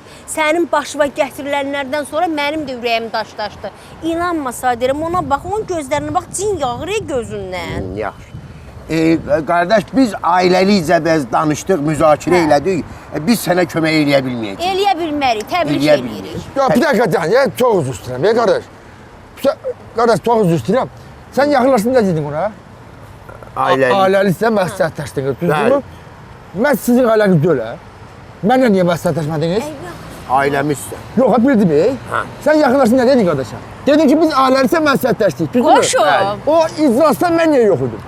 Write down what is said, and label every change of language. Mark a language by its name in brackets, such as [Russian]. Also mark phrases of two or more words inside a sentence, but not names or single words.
[Azerbaijani] Sənin başına gətirilənlərdən sonra mənim də ürəyim daşdaşdı. İnanma Sadirəm, ona bax, onun gözlərinə bax, cin yağır gözündən. Yaxşı. Qardaş, biz ailəlicə bəz danışdıq, müzakirə elədik. Biz sənə kömək eləyə bilməyəcəyik. Eləyə bilmərik, təbrik Eləyə edirik. bilmirik. [Turkish] Ya bir dakika dayan ya, [Azerbaijani] çok uzun istəyirəm ya kardeş. [Turkish] Kardeş [Azerbaijani] çok uzun istəyirəm. [Turkish] Sen yaxınlaşdın ne dedin ona? [Azerbaijani] Ailəli. Ailəlisə məsləhətləşdiniz, düzdürmü? Bəli. Mən sizin ailəniz deyil, hə? Mənlə niyə məsləhətləşmədiniz? Ailəmizsən. Yox, bildim, Hə. [Turkish] Sen yaxınlaşdın ne dedin kardeşa? [Azerbaijani] Dedin ki biz ailəlisə məsləhətləşdik, düzdürmü? Qoşum. Bəli. O iclasda mən niyə yox idim?